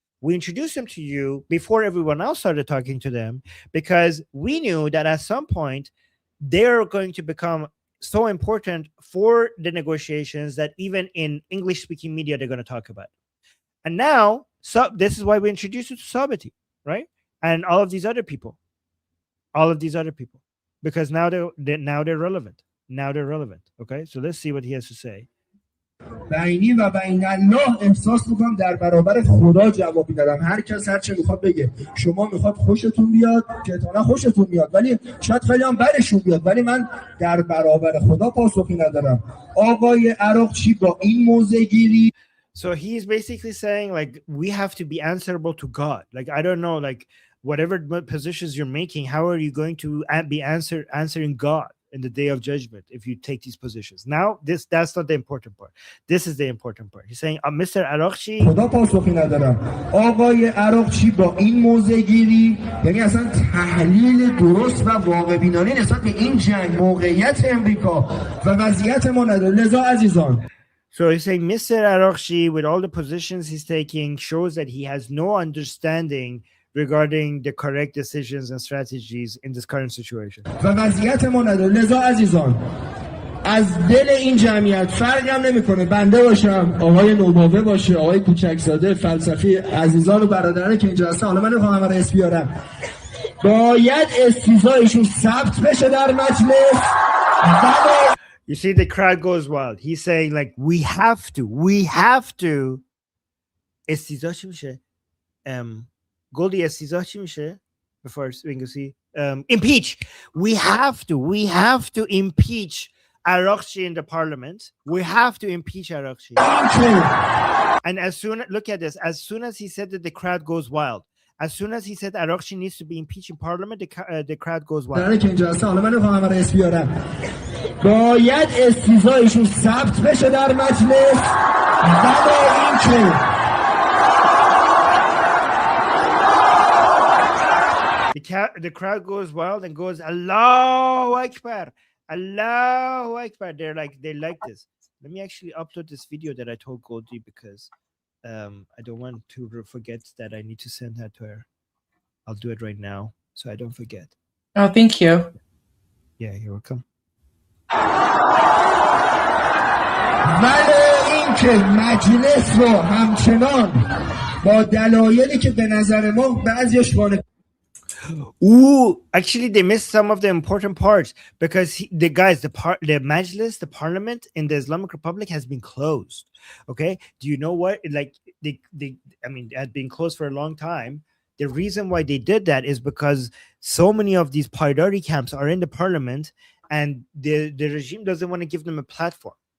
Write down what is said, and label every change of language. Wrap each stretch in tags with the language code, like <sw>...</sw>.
<en>We introduced them to you before everyone else started talking to them, because we knew that at some point they're going to become so important for the negotiations that even in English-speaking media they're going to talk about. And now, so this is why we introduced you to Sabati, right? And all of these other people, because now they're relevant. Now they're relevant. Okay, so let's see what he has to say.</en> <fa>بینی و بین الله احساس میکنم در برابر خدا جواب میدادم. هر کس هر چه میخواد بگه. شما میخواد خوشتون بیاد که احتمالاً خوشتون میاد، ولی شاید خیلی هم بدشون بیاد، ولی من در برابر خدا پاسخی ندارم. آقای عراقچی با این موضع گیری.</fa> <en>So he's basically saying, like, we have to be answerable to God. Like, I don't know, like, whatever positions you're making, how are you going to be answering God in the day of judgment if you take these positions? Now, that's not the important part. This is the important part. He's saying, Mr. Arakchi,</en> <fa>خدا پاسخی ندارم. آقای عراقچی با این موضع گیری، یعنی اصلا تحلیل درست و واقع بینانه نسبت به این جنگ، موقعیت امریکا و وضعیت ما نداره. لذا عزیزان.</fa> <en>So he's saying Mr. Arakchi, with all the positions he's taking, shows that he has no understanding regarding the correct decisions and strategies in this current situation.</en> <fa>و وضعیت ما نداره. لذا عزیزان، از دل این جمعیت فرقی هم نمیکنه بنده باشم، آقای نوباوه باشه، آقای کوچکزاده، فلسفی، عزیزان و برادران که اینجا هستن. حالا من نمیخوام همه رو اسم بیارم. باید استیضاحشون ثبت بشه در مجلس.</fa> <en>You see, the crowd goes wild. He's saying, like, we have to.</en> <fa>استیضاح چی میشه؟ Goldie, استیضاح چی میشه؟</fa> <en>Before we can see, impeach. We have to impeach Arakchi in the parliament. We have to impeach Arakchi. And look at this. As soon as he said that, the crowd goes wild. As soon as he said Arakchi needs to be impeached in parliament, the crowd goes wild.</en> <fa>باید استیضاحشون ثبت بشه در مجلس و با اینکه</fa> <en>the crowd goes wild and goes Allahu Akbar, Allahu Akbar. They like this. Let me actually upload this video that I told Goldie, because I don't want to forget that I need to send that to her. I'll do it right now so I don't forget. Oh, thank you. Yeah, you're welcome.</en> <fa>ولی اینکه مجلس رو همچنان با دلایلی که به نظر ما بعضیش وانه.</fa> <en>Ooh, actually they missed some of the important parts, because the Majlis, the parliament in the Islamic Republic, has been closed. Okay, do you know what? Like it had been closed for a long time. The reason why they did that is because so many of these Paidari camps are in the parliament, and the regime doesn't want to give them a platform.</en>